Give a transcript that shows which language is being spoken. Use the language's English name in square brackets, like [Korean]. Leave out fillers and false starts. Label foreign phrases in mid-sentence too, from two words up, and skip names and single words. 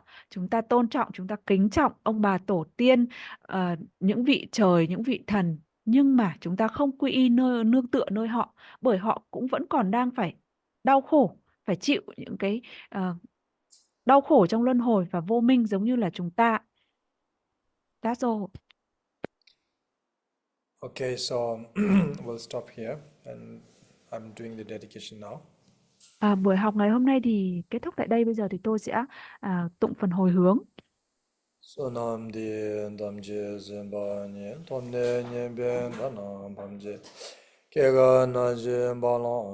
[Vietnamese] Chúng ta tôn trọng, chúng ta kính trọng ông bà tổ tiên, những vị trời, những vị thần. Nhưng mà chúng ta không quy y nương tựa nơi họ, bởi họ cũng vẫn còn đang phải đau khổ, phải chịu những cái ờ, đau khổ trong luân hồi và vô minh giống như là chúng ta. [English] That's all. Okay, so we'll stop here and I'm doing the dedication now. [Vietnamese] Buổi học ngày hôm nay thì kết thúc tại đây. Bây giờ thì tôi sẽ tụng phần hồi hướng. [Tibetan] བསོད་ནམས་འདི་ཡིས་ཐམས་ཅད་གཟིགས་པ་ཉིད་ཐོབ་ནས་ཉེས་པའི་དགྲ་རྣམས་ཕམ་བྱས་སྐྱེ་རྒ་ན་འཆིའི་རྦ་རླབས